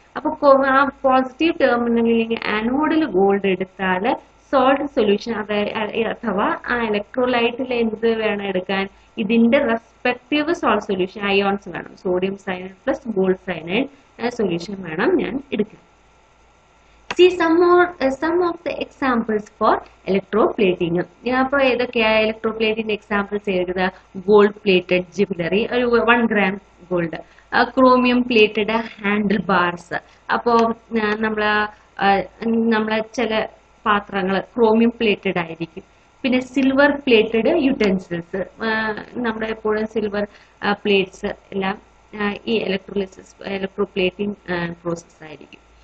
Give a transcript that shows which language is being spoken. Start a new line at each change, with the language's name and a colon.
Malayalam: അപ്പൊ ആ പോസിറ്റീവ് ടെർമിനലിൽ ആനോഡിൽ ഗോൾഡ് എടുത്താൽ സോൾട്ട് സൊല്യൂഷൻ അഥവാ ആ ഇലക്ട്രോലൈറ്റിൽ എന്ത് വേണം എടുക്കാൻ? ഇതിന്റെ റെസ്പെക്റ്റീവ് സോൾട്ട് സൊല്യൂഷൻ അയോൺസ് വേണം, sodium cyanide plus gold cyanide solution വേണം ഞാൻ എടുക്കാൻ.
English: See some of the examples for electroplating.
Malayalam: അപ്പോൾ ഏതൊക്കെയാ ഇലക്ട്രോപ്ലേറ്റിന്റെ എക്സാമ്പിൾസ് എഴുതുക? ഗോൾഡ് പ്ലേറ്റഡ് ജ്വല്ലറി, ഒരു 1 gram gold. Chromium plated handle bars. അപ്പോൾ നമ്മൾ നമ്മളെ ചില പാത്രങ്ങൾ ക്രോമിയം പ്ലേറ്റഡ് ആയിരിക്കും. പിന്നെ സിൽവർ പ്ലേറ്റഡ് യുട്ടൻസിൽസ്, നമ്മുടെ എപ്പോഴും സിൽവർ പ്ലേറ്റ്സ് എല്ലാം ഈ ഇലക്ട്രോപ്ലേറ്റിംഗ് പ്രോസസ് ആയിരിക്കും.